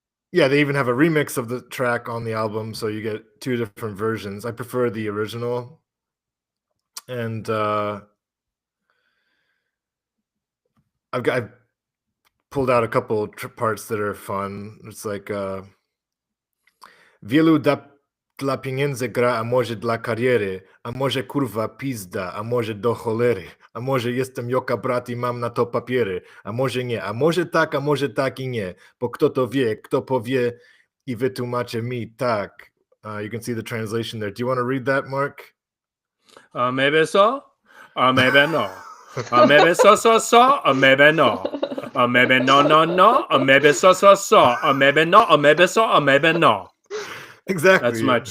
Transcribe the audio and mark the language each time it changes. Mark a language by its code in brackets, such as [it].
[en] Yeah, they even have a remix of the track on the album, so you get two different versions. I prefer the original. And I've pulled out a couple parts that are fun. It's like [pl] wielu dla pieniędzy gra, a może dla kariery, a może kurwa pizda, a może do cholery, a może jestem joka brat i mam na to papiery, a może nie, a może tak i nie, bo kto to wie, kto powie i wytłumaczy mi tak. [en] You can see the translation there. Do you want to read that, Mark? Maybe so, maybe no. Maybe so, maybe no. Maybe no. Maybe so, maybe no. Maybe so, maybe no. Exactly.